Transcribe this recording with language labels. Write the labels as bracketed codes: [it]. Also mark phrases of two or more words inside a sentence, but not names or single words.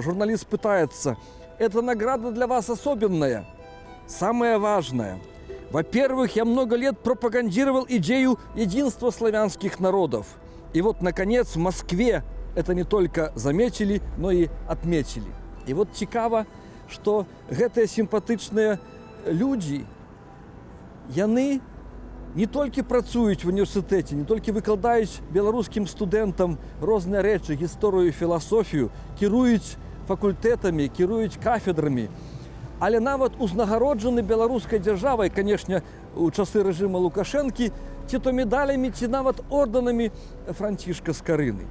[ru] Журналист пытается: «Эта награда для вас особенная, самая важная. Во-первых, я много лет пропагандировал идею единства славянских народов. И вот, наконец, в Москве это не только заметили, но и отметили». И вот цікава, что гэтыя симпатичные люди, [be] яны не толькі працуюць в універсітэце, не толькі выкладаюць беларускім студэнтам розныя рэчы, гісторыю, філасофію, кіруюць факультэтамі, кіруюць кафедрамі, але нават узнагароджаны беларускай дзяржавай, канешне, у часы рэжыма Лукашэнкі, ці то медалямі, ці нават ордэнамі Францішка Скарыны.